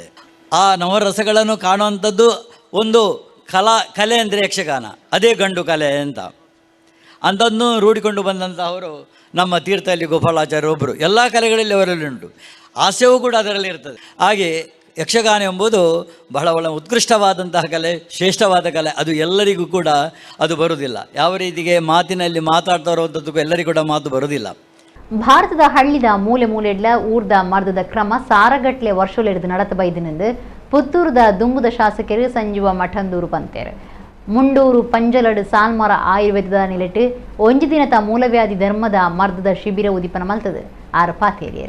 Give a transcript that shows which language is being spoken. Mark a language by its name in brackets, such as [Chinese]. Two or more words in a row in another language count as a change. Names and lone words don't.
[Kannada] ಆ ನವರಸಗಳನ್ನು ಕಾಣುವಂಥದ್ದು ಒಂದು ಕಲೆ ಅಂದರೆ ಯಕ್ಷಗಾನ, ಅದೇ ಗಂಡು ಕಲೆ ಅಂತ ಅಂಥದ್ದನ್ನು ರೂಢಿಕೊಂಡು ಬಂದಂಥವರು ನಮ್ಮ ತೀರ್ಥಹಳ್ಳಿ ಗೋಪಾಲಾಚಾರ್ಯ ಒಬ್ಬರು. ಎಲ್ಲ ಕಲೆಗಳಲ್ಲಿ ಅವರಲ್ಲಿ ಉಂಟು, ಹಾಸ್ಯವೂ ಕೂಡ ಅದರಲ್ಲಿ ಇರ್ತದೆ. ಹಾಗೆ ಯಕ್ಷಗಾನ ಎಂಬುದು ಬಹಳ ಉತ್ಕೃಷ್ಟವಾದಂತಹ ಕಲೆ, ಶ್ರೇಷ್ಠವಾದ ಕಲೆ. ಅದು ಎಲ್ಲರಿಗೂ ಕೂಡ ಅದು ಬರುವುದಿಲ್ಲ. ಯಾವ ರೀತಿಗೆ ಮಾತಿನಲ್ಲಿ ಮಾತಾಡ್ತಾ ಇರುವಂಥದ್ದು ಎಲ್ಲರಿಗೂ ಕೂಡ ಮಾತು ಬರುವುದಿಲ್ಲ. [Tulu] ಭಾರತದ ಹಳ್ಳಿದ ಮೂಲೆ ಮೂಲೆಡ್ಲ ಊರ್ದ ಮರ್ದದ ಕ್ರಮ ಸಾರಗಟ್ಲೆ ವರ್ಷಲೆಡ್ದು ನಡತಬೈದಿನೆಂದು ಪುತ್ತೂರದ ದುಂಬುದ ಶಾಸಕರು ಸಂಜೀವ ಮಠಂದೂರು ಪಂತೇರು. ಮುಂಡೂರು ಪಂಜಲಡ್ ಸಾಲ್ಮರ ಆಯುರ್ವೇದದ ನಿಲೆಟ್ಟು ಒಂಜಿ ದಿನದ ಮೂಲವ್ಯಾಧಿ ಧರ್ಮದ ಮರ್ದದ ಶಿಬಿರ ಉದಿಪನ ಮಲ್ತದು ಆರು ಪಾತೇರಿಯರು.